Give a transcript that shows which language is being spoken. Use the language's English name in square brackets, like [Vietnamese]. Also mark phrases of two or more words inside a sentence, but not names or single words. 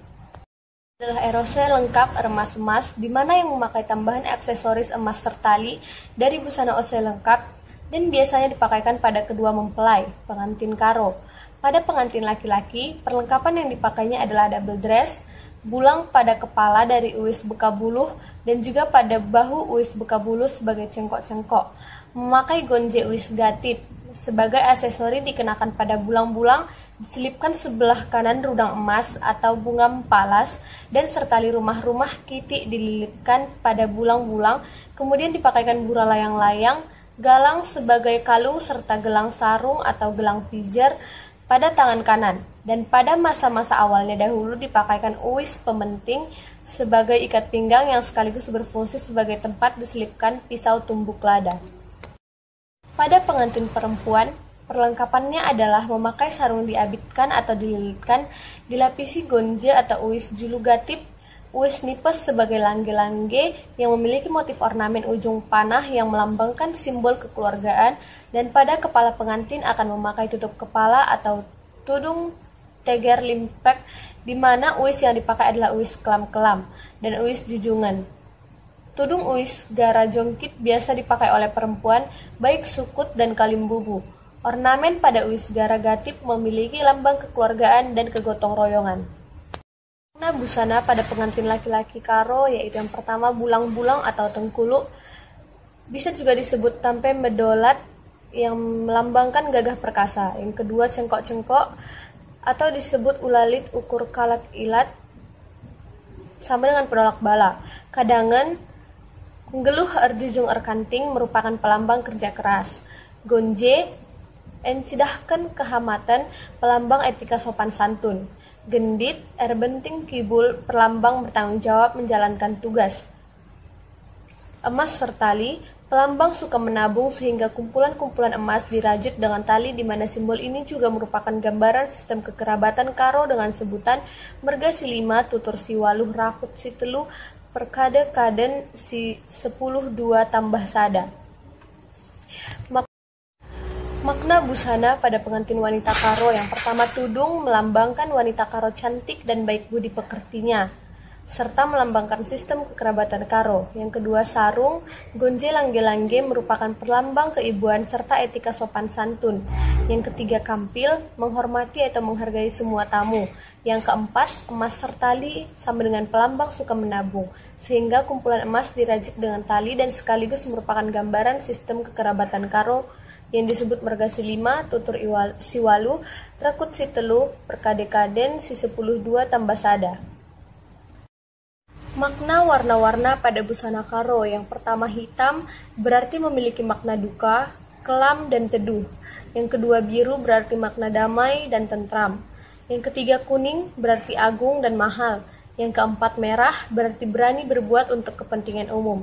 [Indonesian] Adalah erose lengkap emas-emas, di mana yang memakai tambahan aksesoris emas tertali dari busana ose lengkap dan biasanya dipakaikan pada kedua mempelai, pengantin Karo. Pada pengantin laki-laki, perlengkapan yang dipakainya adalah double dress, bulang pada kepala dari uis bekabuluh dan juga pada bahu uis bekabuluh sebagai cengkok-cengkok. Memakai gonje uis gatip sebagai aksesori dikenakan pada bulang-bulang, diselipkan sebelah kanan rudang emas atau bunga mempalas dan sertali rumah-rumah kitik dililitkan pada bulang-bulang, kemudian dipakaikan bura layang-layang, galang sebagai kalung serta gelang sarung atau gelang pijar pada tangan kanan, dan pada masa-masa awalnya dahulu dipakaikan uis pementing sebagai ikat pinggang yang sekaligus berfungsi sebagai tempat diselipkan pisau tumbuk lada. Pada pengantin perempuan, perlengkapannya adalah memakai sarung diabitkan atau dililitkan, dilapisi gonje atau uis julu gatip, uis nipes sebagai langge-langge yang memiliki motif ornamen ujung panah yang melambangkan simbol kekeluargaan, dan pada kepala pengantin akan memakai tutup kepala atau tudung teger limpek, di mana uis yang dipakai adalah uis kelam-kelam dan uis jujungan. Tudung uis gara jongkit biasa dipakai oleh perempuan, baik sukut dan kalimbubu. Ornamen pada uis gara gatip memiliki lambang kekeluargaan dan kegotong royongan. Makna busana pada pengantin laki-laki Karo yaitu yang pertama bulang-bulang atau tengkuluk, bisa juga disebut tampe medolat yang melambangkan gagah perkasa. Yang kedua cengkok-cengkok atau disebut ulalit ukur kalat ilat sama dengan penolak bala. [Batak Karo] Kadangan nggeluh erjujung erkanting [Indonesian] merupakan pelambang kerja keras. [Batak Karo] Gonje encidahkan kehamatan, [Indonesian] pelambang etika sopan santun. [Batak Karo] Gendit erbenting kibul, [Indonesian] perlambang bertanggung jawab menjalankan tugas. Emas sertali, pelambang suka menabung sehingga kumpulan-kumpulan emas dirajut dengan tali, di mana simbol ini juga merupakan gambaran sistem kekerabatan Karo dengan sebutan [Batak Karo] merga si 5 tutur si 8 rakut si 3 perkade kaden si 10 2 tambah sada. [Indonesian] Makna busana pada pengantin wanita Karo yang pertama tudung melambangkan wanita Karo cantik dan baik budi pekertinya, serta melambangkan sistem kekerabatan Karo. Yang kedua sarung, gonje langge-langge merupakan perlambang keibuan serta etika sopan santun. Yang ketiga kampil, menghormati atau menghargai semua tamu. Yang keempat, emas sertali sama dengan pelambang suka menabung, sehingga kumpulan emas dirajut dengan tali dan sekaligus merupakan gambaran sistem kekerabatan Karo yang disebut [Batak Karo] merga si 5, tutur si 8, rakut si 3, perkade kaden si 10 2 tambah sada. [Indonesian] Makna warna-warna pada busana Karo yang pertama hitam berarti memiliki makna duka, kelam dan teduh. Yang kedua biru berarti makna damai dan tentram. Yang ketiga kuning berarti agung dan mahal. Yang keempat merah berarti berani berbuat untuk kepentingan umum.